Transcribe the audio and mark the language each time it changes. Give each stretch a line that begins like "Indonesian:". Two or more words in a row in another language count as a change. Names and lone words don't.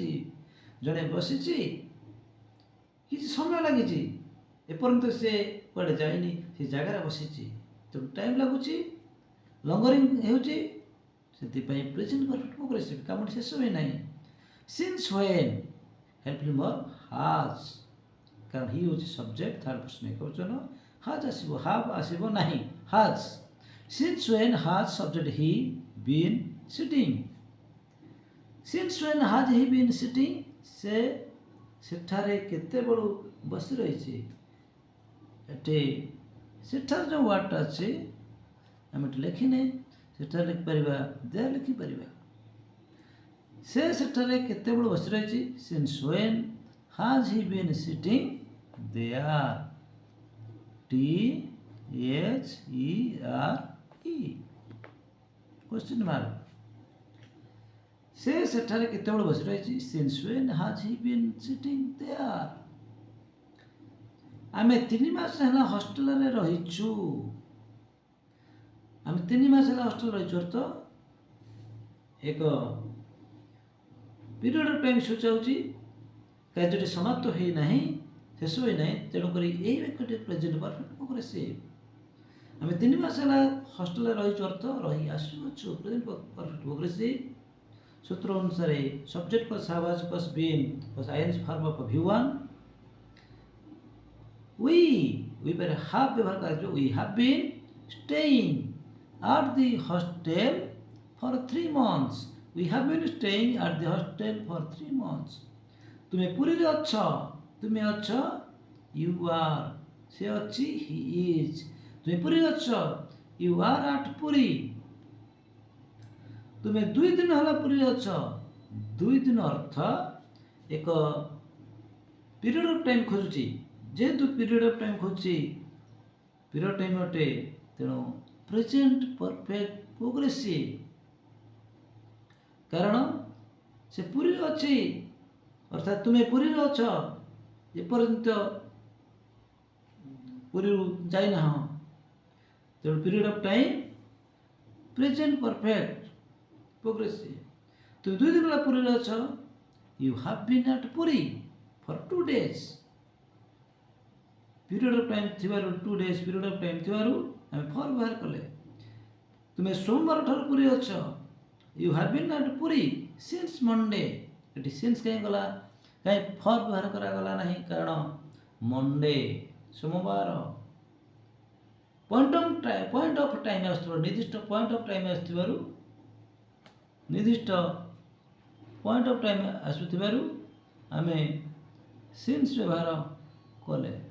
Odia: ଜଣେ ବସିଛି, କିଛି ସମୟ ଲାଗିଛି, ଏପର୍ଯ୍ୟନ୍ତ ସେ କୁଆଡ଼େ ଯାଇନି, ସେ ଜାଗାରେ ବସିଛି, ତେଣୁ ଟାଇମ୍ ଲାଗୁଛି, ଲଙ୍ଗରିଂ ହେଉଛି, ସେଥିପାଇଁ
English: present perfect progressive,
Odia: କାମଟି ଶେଷ ହୋଇନାହିଁ।
English: since when helpful verb has,
Odia: କାରଣ ହି ହେଉଛି
English: subject, third person
Odia: ଏକବଚନ, ହାଜ୍ ଆସିବ, ହାଭ୍ ଆସିବ ନାହିଁ, ହାଜ୍।
English: Since when has subject he been sitting? Since when has he been sitting?
Odia: ସେ ସେଠାରେ କେତେବେଳୁ ବସି ରହିଛି। ଏଠି ସେଠାରେ ଯେଉଁ ୱାର୍ଡ଼ଟା ଅଛି ଆମେ ଏଠି ଲେଖିନେ, ସେଠାରେ ଲେଖିପାରିବା ଦେୟାର ଲେଖିପାରିବା। ସେ ସେଠାରେ କେତେବେଳୁ ବସି ରହିଛି।
English: Since when has he been sitting there? THERE question mark।
Odia: ସେ ସେଠାରେ କେତେବେଳେ ବସି ରହିଛି।
English: Since when has he been sitting there?
Odia: ଆମେ 3 ମାସ ହେଲା ହଷ୍ଟେଲରେ ରହିଛୁ। ଆମେ 3 ମାସ ହେଲା ହଷ୍ଟେଲରେ ରହିଛୁ ଅର୍ଥ ଏକ
English: period of time
Odia: ସୂଚାଉଛି, କାର୍ଯ୍ୟଟି ସମାପ୍ତ ହୋଇନାହିଁ, ଶେଷ ହୋଇନାହିଁ, ତେଣୁକରି ଏହି ବାକ୍ୟଟି
English: present perfect progressive.
Odia: ଆମେ 3 ମାସ ହେଲା ହଷ୍ଟେଲରେ ରହିଛୁ ଅର୍ଥ ରହି ଆସୁଅଛୁ,
English: present perfect progressive.
Odia: ସୂତ୍ର ଅନୁସାରେ
English: subject plus have has plus been plus ing form of V1.
Odia: we ପରେ ହାଭ୍ ବ୍ୟବହାର କରାଯିବ।
English: we have been staying at the hostel for 3 months. we have been staying at the hostel for 3 months.
Odia: ତୁମେ ପୁରୀରେ ଅଛ, ତୁମେ ଅଛ,
English: you are,
Odia: ସେ ଅଛି,
English: he is।
Odia: ତୁମେ ପୁରୀରେ ଅଛ,
English: you are at ପୁରୀ।
Odia: ତୁମେ 2 ଦିନ ହେଲା ପୁରୀରେ ଅଛ। 2 ଦିନ ଅର୍ଥ ଏକ
English: period of time
Odia: ଖୋଜୁଛି। ଯେହେତୁ
English: period of time
Odia: ଖୋଜୁଛି,
English: period time
Odia: ଅଟେ, ତେଣୁ
English: present perfect progressive.
Odia: କାରଣ ସେ ପୁରୀରେ ଅଛି, ଅର୍ଥାତ୍ ତୁମେ ପୁରୀରେ ଅଛ, ଏପର୍ଯ୍ୟନ୍ତ ପୁରୀରୁ ଯାଇନାହଁ, ତେଣୁ
English: period of time present perfect progressive.
Odia: ତୁମେ 2 ଦିନ ହେଲା ପୁରୀରେ ଅଛ,
English: you have been at ପୁରୀ for 2 days। period of time
Odia: ଥିବାରୁ
English: 2 days period of time
Odia: ଥିବାରୁ ଆମେ ଫର୍ ବ୍ୟବହାର କଲେ। ତୁମେ ସୋମବାର ଠାରୁ ପୁରୀ ଅଛ,
English: you have been at ପୁରୀ since Monday।
Odia: ଏଠି since କାହିଁ ଗଲା, କାହିଁ ଫର୍ ବ୍ୟବହାର କରାଗଲା ନାହିଁ, କାରଣ ମଣ୍ଡେ ସୋମବାର
English: point of time
Odia: ଆସୁଥିବାରୁ, ନିର୍ଦ୍ଦିଷ୍ଟ
English: point of time
Odia: ଆସୁଥିବାରୁ, ନିର୍ଦ୍ଦିଷ୍ଟ
English: point of time
Odia: ଆସୁଥିବାରୁ ଆମେ ସିନ୍ସ ବ୍ୟବହାର କଲେ।